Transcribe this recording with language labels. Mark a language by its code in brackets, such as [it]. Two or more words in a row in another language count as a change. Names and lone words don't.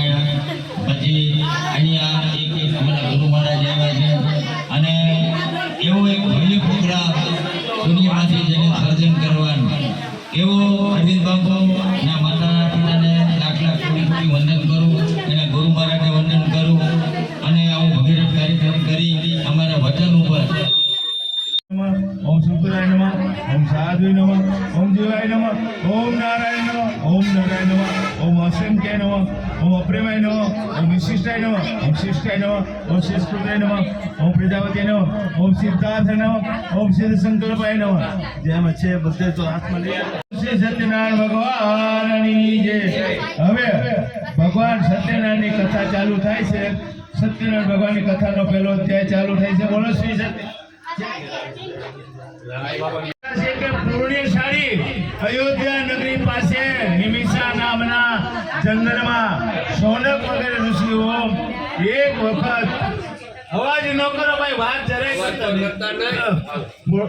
[gu] પછી અહીંયા એક અમારા ગુરુ મહારાજ આવ્યા છે અને એવો એક ભવ્ય પ્રોગ્રામ દુનિયામાંથી જેને સર્જન કરવાનું એવો અરવિંદ બાપુના માતા પિતાને લાખ લાખ કોટી વંદન કરું, એના ગુરુ મહારાજને વંદન કરું અને આવું ભગીરથ કાર્યક્રમ કરી અમારા વચન ઉપર [sa] ओम शंकराय नमः, ओम साधुवे नमः, ओम जीवाय नमः, ओम नारायण नमः, ओम नारायण नमः, ओम असंख्याय नमः, ओम अप्रेमाय नमः, ओम विशिष्टाय नमः, ओम शिष्टाय नमः, ओम शिष्टुताय नमः, ओम प्रजापति नमः, ओम सिद्धार्थ नमः, ओम सिद्ध संकल्पाय नमः. [gu] जय मच्छे બધે તો હાથમાં લઈ શ્રી સત્યનારાયણ ભગવાનની જય. હવે ભગવાન સત્યનારાયણની કથા ચાલુ થાય છે. સત્યનારાયણ ભગવાનની કથાનો પહેલો અધ્યાય ચાલુ થાય છે. બોલો શ્રી સત્ય પૂર્ણિશાળી અયોધ્યા નગરી પાસે નિમિષા નામના જંગલમાં શૌનક વગેરે ઋષિઓ એક વખત અવાજ ન કરો ભાઈ, વાત જરાય કરતા નહીં.